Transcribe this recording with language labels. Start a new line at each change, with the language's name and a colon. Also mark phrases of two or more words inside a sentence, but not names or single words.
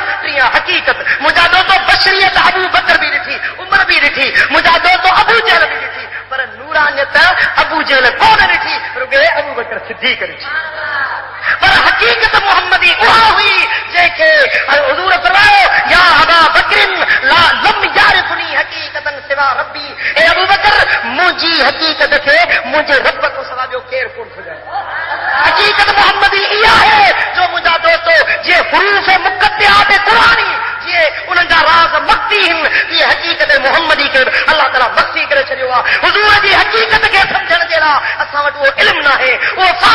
Sindhi: टी आहे हक़ीक़त मुंहिंजा दोस्तो बशरियत अबू बकर बि ॾिठी उमर बि ॾिठी मुंहिंजा दोस्तो अबू जहल बि ॾिठी पर नूरानियत अबू जहल कोन ॾिठी रुॻो अबू बकर सिद्दीक़ ॾिठी पर हक़ीक़त मुहम्मदी उहा हुई जंहिंखे हुज़ूर फरमायो
Arabic: يا أبا بكرٍ لا لم يعرفني حقيقةً سوى ربي
Sindhi: ए अबू बकर मुंहिंजी हक़ीक़त खे मुंहिंजे रब खां सवाइ ॿियो केरु कोन सुञाणे हक़ीक़त मुहम्मदी इहा आहे जो मुंहिंजा दोस्तो जीअं हुरूफ़ मुक़द्दयात क़ुरानी जीअं उन्हनि जा राज़ मख़्फ़ी आहिनि इहे हक़ीक़त मुहम्मदी खे अलाह ताला मख़्फ़ी करे छॾियो आहे हुज़ूर जी हक़ीक़त खे सम्झण जे लाइ असां वटि उहो इल्मु न आहे उहो फ़हम